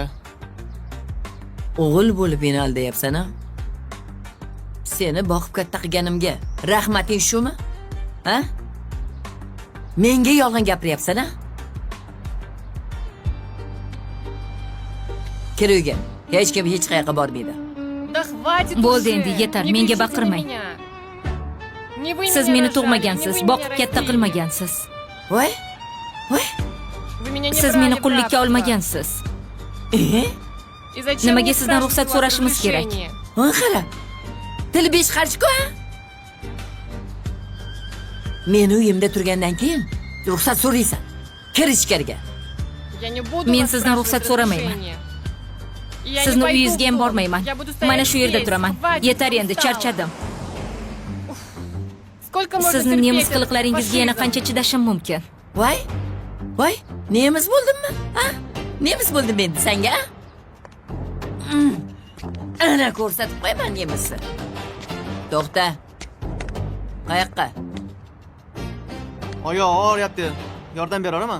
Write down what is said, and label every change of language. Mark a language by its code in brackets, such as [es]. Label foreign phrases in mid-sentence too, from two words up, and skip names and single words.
[uz] O'g'il bo'lib meni aldayapsan-a? Seni boqib katta qilganimga rahmating shumi? Ha? Menga yolg'on gapiryapsan-a? Kir uyga. Hech kim hech qayerga bormaydi. [ru] Да хватит [uz] Bo'ldi [ru] уже. [uz] endi, yetar. [ru] Не [uz] Menga [ru] кричите на [uz] baqirmang. [ru] меня. Не вы [uz] Siz [ru] меня [uz] meni [ru] рожали, [uz] tug'magansiz, [ru] не вы [uz] boqib [ru] меня [uz] katta [ru] родили. [uz] qilmagansiz. Voy? Voy? [ru] Вы меня не [uz] Siz [ru] брали [uz] meni [ru] в [uz] qullikka [ru] рабство. [uz] olmagansiz. [ru] И зачем [uz] Nimaga [ru] мне [uz] sizdan [ru] спрашивать [uz] ruxsat [ru] свое [uz] so'rashimiz kerak? [ru] разрешение? [uz] Ha, qara. Tili besh qarshi-ku. Meni uyimda turgandan keyin ruxsat so'raysan. Kir ichkariga. [ru] Я не буду [uz] Men [ru] вас [uz] sizdan [ru] спрашивать [uz] ruxsat so'ramayman. [ru] разрешение. И я не [uz] Sizni [ru] пойду [uz] uyingizga ham [ru] в дом. [uz] bormayman. [ru] Я буду стоять [uz] Mana shu yerda [ru] здесь. [uz] turaman. [ru] Хватит, [uz] Yetar endi, [ru] устала. [uz] charchadim. [ru] Сколько можно [uz] Sizni [ru] терпеть [uz] nemis [ru] этот [uz] qiliqlaringizga yana [ru] фашизм? [uz] qancha chidashim mumkin? Voy? Voy? Nemis bo'ldimmi? Ha? Nemis bo'ldim endi senga? Ana ko'rsatib qo'yaman nemisni. To'xta. Qayoqqa? Oyoq og'riyapti. Yordam beraman.